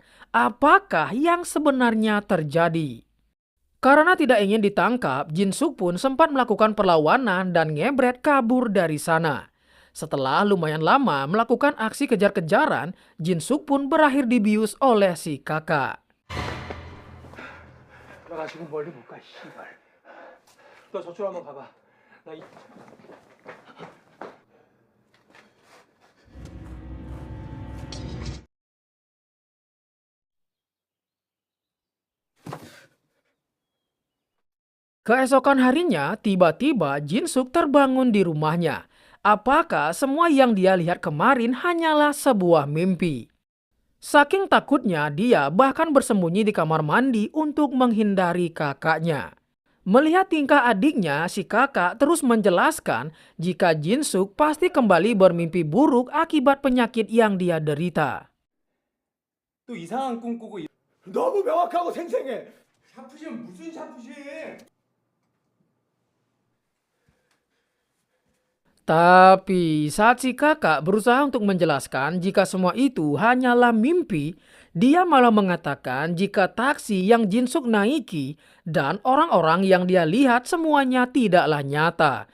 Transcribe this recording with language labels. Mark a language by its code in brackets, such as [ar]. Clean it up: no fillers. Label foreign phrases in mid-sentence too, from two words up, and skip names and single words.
[id] Apakah yang sebenarnya terjadi? Karena tidak ingin ditangkap, Jin Suk pun sempat melakukan perlawanan dan ngebret kabur dari sana. Setelah lumayan lama melakukan aksi kejar-kejaran, Jin Suk pun berakhir dibius oleh si kakak. [ko] 나 지금 멀리 못 가, 씨발. 너 저쪽 한번 가봐. 나 이... [id] Keesokan harinya, tiba-tiba Jin Suk terbangun di rumahnya. Apakah semua yang dia lihat kemarin hanyalah sebuah mimpi? Saking takutnya, dia bahkan bersembunyi di kamar mandi untuk menghindari kakaknya. Melihat tingkah adiknya, si kakak terus menjelaskan jika Jin Suk pasti kembali bermimpi buruk akibat penyakit yang dia derita. [ko] 또 이상한 꿈 꾸고 너무 명확하고 생생해. 샤프심 무슨 샤프심? [id] Tapi saat si kakak berusaha untuk menjelaskan jika semua itu hanyalah mimpi, dia malah mengatakan jika taksi yang Jin Suk naiki dan orang-orang yang dia lihat semuanya tidaklah nyata.